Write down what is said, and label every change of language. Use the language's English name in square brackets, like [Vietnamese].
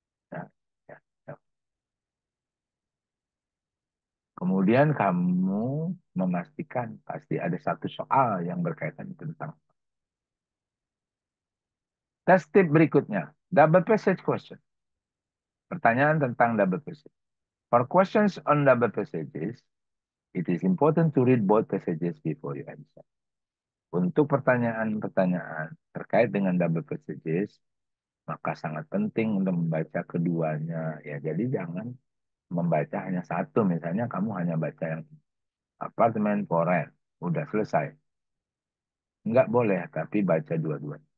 [Indonesian] Nah, ya, ya. Kemudian kamu memastikan pasti ada satu soal yang berkaitan tentang tes tip berikutnya. [English] Double passage question. [Indonesian] Pertanyaan tentang double passage. [English] For questions on double passages, it is important to read both passages before you answer. [Indonesian] Untuk pertanyaan-pertanyaan terkait dengan double passages, maka sangat penting untuk membaca keduanya. Ya, jadi jangan membaca hanya satu. Misalnya kamu hanya baca yang apartemen for rent. Udah selesai. Enggak boleh, tapi baca dua-duanya.